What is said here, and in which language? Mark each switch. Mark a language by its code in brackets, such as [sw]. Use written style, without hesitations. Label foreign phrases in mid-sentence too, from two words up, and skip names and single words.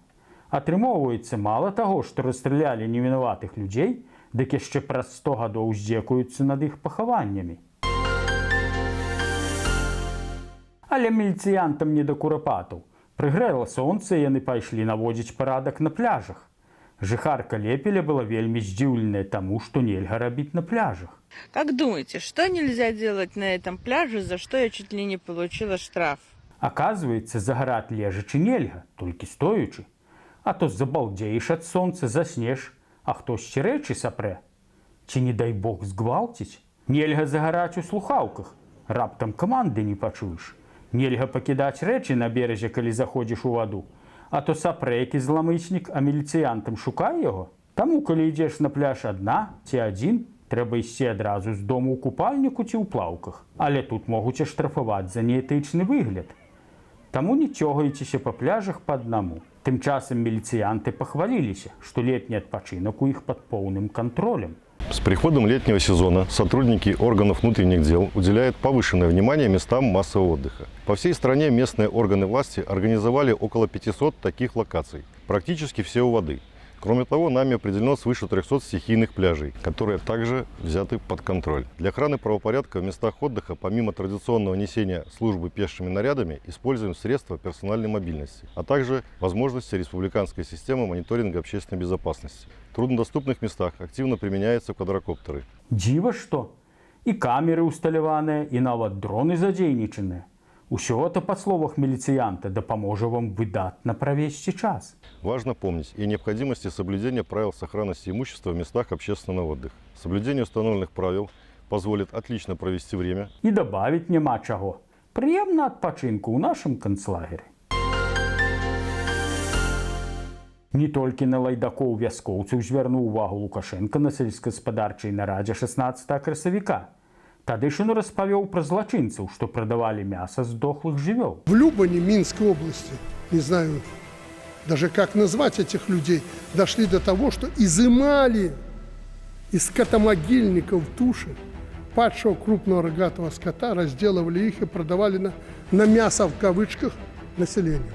[be] Атрымоўваецца, мала таго, што расстралялі невінаватых людзей, дык яшчэ праз 100 гадоў здзекуюцца над іх пахаваннямі. Але міліцыянтам не да Курапатаў. Прыгрэла сонца, і яны пайшлі наводзіць парадак на пляжах. Жыхарка Лепеля была вельмі здзіўленая таму, што нельга рабіць на пляжах. [ru] Как думаете, что нельзя делать на этом пляже, за что я чуть ли не получила штраф? [be] Аказваецца, загараць лежачы нельга, толькі стоючы. А то забалдзееш ад сонца, заснеш, а хтосьці рэчы сапрэ. Ці не дай Бог згвалціць? Нельга загараць у слухаўках, раптам каманды не пачуеш. Нельга пакідаць рэчы на беразе, калі заходзіш у ваду. А то сапрэ які зламыснік, а міліцыянтам шукай яго. Таму, калі ідзеш на пляж адна ці адзін, трэба ісці адразу з дому ў купальніку ці ў плаўках. Але тут могуць аштрафаваць за неэтычны выгляд. Таму не цёгайцеся па пляжах па аднаму. Тым часам міліцыянты пахваліліся, што летні адпачынак у іх пад поўным кантролем. [ru] С приходом летнего сезона сотрудники органов внутренних дел уделяют повышенное внимание местам массового отдыха. По всей стране местные органы власти организовали около 500 таких локаций, практически все у воды. Кроме того, нами определено свыше 300 стихийных пляжей, которые также взяты под контроль. Для охраны правопорядка в местах отдыха, помимо традиционного несения службы пешими нарядами, используем средства персональной мобильности, а также возможности республиканской системы мониторинга общественной безопасности. В труднодоступных местах активно применяются квадрокоптеры. [be] Дзіва што? І камеры усталяваныя, і нават дроны задзейнічаныя. Усё это, па словах міліцыянта, дапаможа вам выдатна правесці час. [ru] Важно помнить и о необходимости соблюдения правил сохранности имущества в местах общественного отдыха. Соблюдение установленных правил позволит отлично провести время. [be] І дабавіць няма чаго. Прыемна адпачынку ў нашым канцлагеры. Не толькі на лайдакоў вяскоўцаў звярнуў увагу Лукашенка на сельскагаспадарчай нарадзе 16 красавіка. Тады ж ён распавёў пра злачынцаў, што прадавалі мяса здохлых жывёл. [ru] В Любани, Минской области, не знаю даже как назвать этих людей, дошли до того, что изымали из скотомогильников туши падшего крупного рогатого скота, разделывали их и продавали на мясо в кавычках населению.